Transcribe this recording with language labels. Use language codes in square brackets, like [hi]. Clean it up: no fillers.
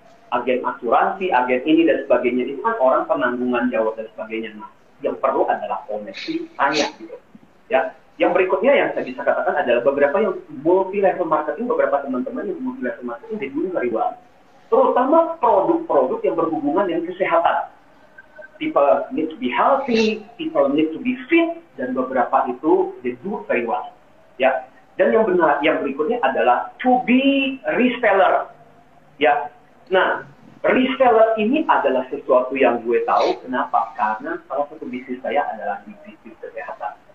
[id] Agen asuransi, agen ini dan sebagainya. Itu kan orang penanggungan jawab dan sebagainya. Nah, yang perlu adalah koneksi, tanya gitu. Ya. Yang berikutnya yang saya bisa katakan adalah beberapa yang multi-level marketing, beberapa teman-teman yang multi-level marketing [en] they do very well. [id] Terutama produk-produk yang berhubungan dengan kesehatan. [en] People need to be healthy, people need to be fit, [id] dan beberapa itu [en] they do very well. [id] Ya, dan yang berikutnya adalah [en] to be reseller. [id] Ya, nah reseller ini adalah sesuatu yang gue tahu. Kenapa? Karena salah satu bisnis saya adalah di bisnis kesehatan.